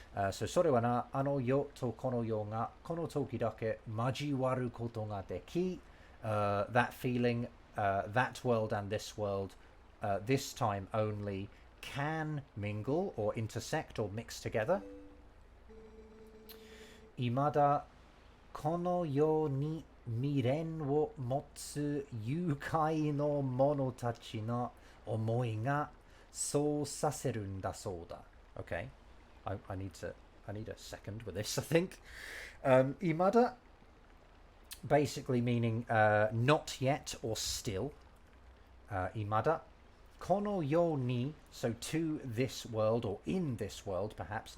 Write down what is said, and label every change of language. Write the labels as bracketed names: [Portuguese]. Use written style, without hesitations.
[English] So [Japanese] それはな、あの世とこの世がこの時だけ交わることができ、 [English] that feeling, that world and this world, this time only, can mingle or intersect or mix together. [Japanese] いまだこの世に未練を持つ愉快の者たちの思いがそうさせるんだそうだ. [English] Okay, I need a second with this, I think. Imada, basically meaning not yet or still. Imada. Kono yo ni, so to this world or in this world, perhaps.